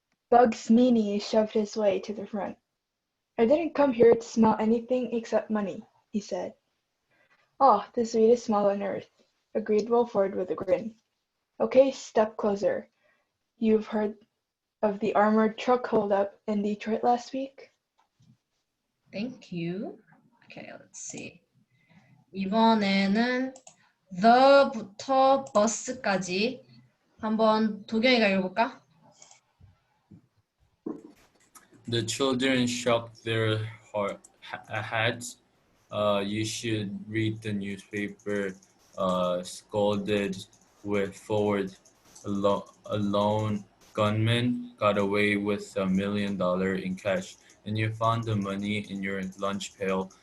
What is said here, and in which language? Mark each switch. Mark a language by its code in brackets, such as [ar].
[en] Bugs Meany shoved his way to the front. I didn't come here to smell anything except money, he said. Oh, the sweetest smell on earth, agreed Wolford with a grin. Okay, step closer. You've heard of the armored truck holdup in Detroit last week? Thank you. Okay, let's see. [ko] 이번에는 the부터 bus까지 한번 도경이가 읽어볼까? [en] The children shook their heads. You should read the newspaper. Scolded with Forward. A lone gunman got away with $1 million in cash, and you found the money in your lunch pail.